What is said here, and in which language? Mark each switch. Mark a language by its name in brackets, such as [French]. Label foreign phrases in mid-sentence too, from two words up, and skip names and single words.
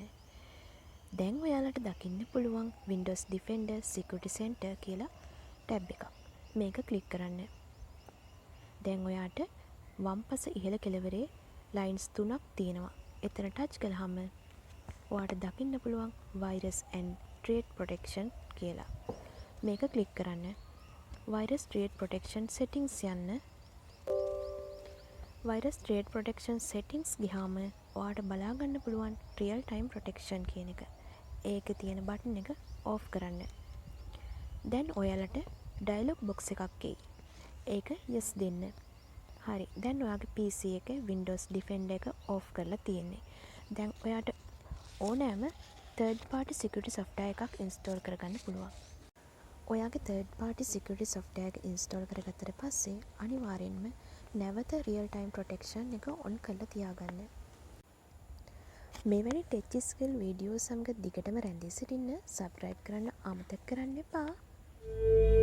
[Sinhala] දැන් ඔයාලට දකින්න පුළුවන් Windows Defender Security Center කියලා ටැබ් එකක්. මේක ක්ලික් කරන්න. දැන් ඔයාට වම්පස ඉහළ කෙළවරේ ලයින්ස් 3ක් තියෙනවා. එතන ටච් කළාම ඔයාට දකින්න පුළුවන් [English] virus and threat protection [Sinhala] කියලා. මේක ක්ලික් කරන්න. [English] virus threat protection settings [Sinhala] යන්න. [English] virus threat protection settings [Sinhala] ගියාම ඔයාට බලා ගන්න පුළුවන් [English] real time protection [Sinhala] කියන එක. ඒකේ තියෙන බටන් එක off කරන්න. දැන් ඔයාලට [English] dialog box [Sinhala] එකක් එයි. ඒක yes දෙන්න. හරි. දැන් ඔයාගේ PC එකේ Windows Defender එක off කරලා තියෙන්නේ. දැන් ඔයාට ඕනෑම [English] third party security software [Sinhala] එකක් install කරගන්න පුළුවන්. ඔයාගේ [English] third party security software [Sinhala] එක install කරගත්තට පස්සේ අනිවාර්යෙන්ම නැවත [English] real time protection [Sinhala] එක on කරලා තියාගන්න. මෙවැනි [English] tech skill videos [Sinhala] සමග දිගටම රැඳී සිටින්න subscribe කරන්න අමතක කරන්න එපා.